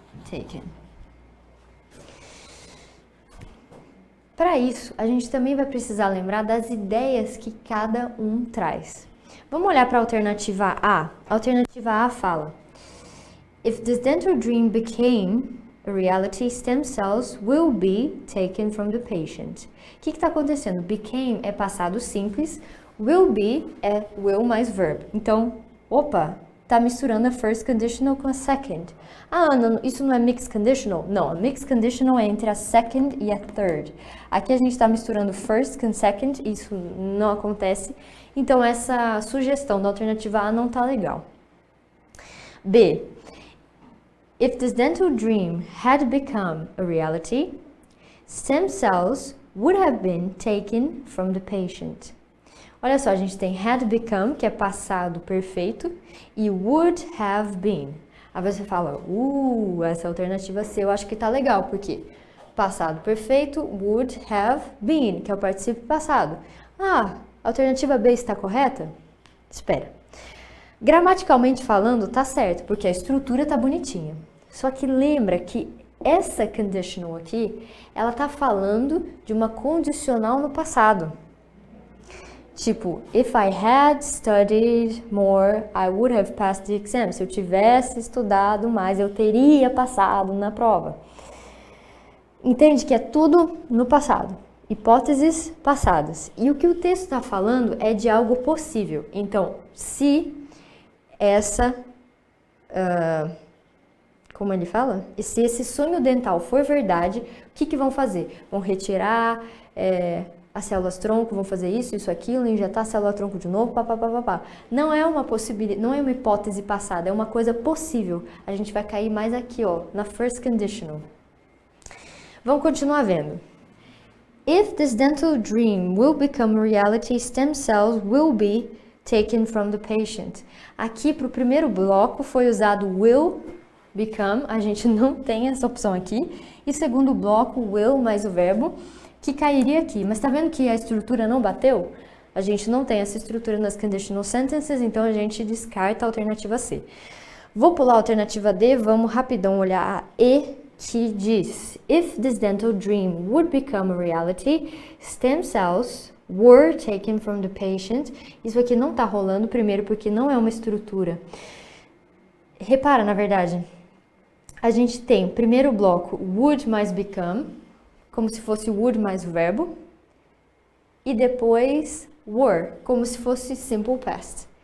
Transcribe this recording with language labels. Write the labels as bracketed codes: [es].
[en] Taken. [pt] Para isso, a gente também vai precisar lembrar das ideias que cada um traz. Vamos olhar para a alternativa A. A alternativa A fala: [en] If this dental dream became a reality, stem cells will be taken from the patient. [pt] O que está acontecendo? Became é passado simples, will be é will mais verb. Então, opa, tá misturando a first conditional com a second. Ah, Ana, isso não é mixed conditional? Não, a mixed conditional é entre a second e a third. Aqui a gente está misturando first com second, isso não acontece. Então, essa sugestão da alternativa A não tá legal. B. [en] If this dental dream had become a reality, stem cells would have been taken from the patient. [pt] Olha só, a gente tem had become, que é passado perfeito, e would have been. Aí você fala, essa alternativa C eu acho que tá legal, porque passado perfeito, would have been, que é o particípio passado. Ah, a alternativa B está correta? Espera. Gramaticalmente falando, tá certo, porque a estrutura tá bonitinha. Só que lembra que essa conditional aqui, ela tá falando de uma condicional no passado. [en] Tipo, if I had studied more, I would have passed the exam. [pt] Se eu tivesse estudado mais, eu teria passado na prova. Entende que é tudo no passado. Hipóteses passadas. E o que o texto está falando é de algo possível. Então, se essa... como ele fala? E se esse sonho dental for verdade, o que vão fazer? Vão retirar... as células tronco vão fazer isso, aquilo, injetar a célula tronco de novo, papapá. Não é uma possibilidade, não é uma hipótese passada, é uma coisa possível. A gente vai cair mais aqui, ó, na first conditional. Vamos continuar vendo. [en] If this dental dream will become reality, stem cells will be taken from the patient. [pt] Aqui para o primeiro bloco foi usado will become, a gente não tem essa opção aqui. E segundo bloco, will mais o verbo, que cairia aqui. Mas tá vendo que a estrutura não bateu? A gente não tem essa estrutura nas conditional sentences, então a gente descarta a alternativa C. Vou pular a alternativa D, vamos rapidão olhar a E, que diz: [en] If this dental dream would become a reality, stem cells were taken from the patient. [pt] Isso aqui não tá rolando, primeiro porque não é uma estrutura. Repara, na verdade, a gente tem o primeiro bloco would mais become, como se fosse would mais o verbo, e depois were, como se fosse simple past.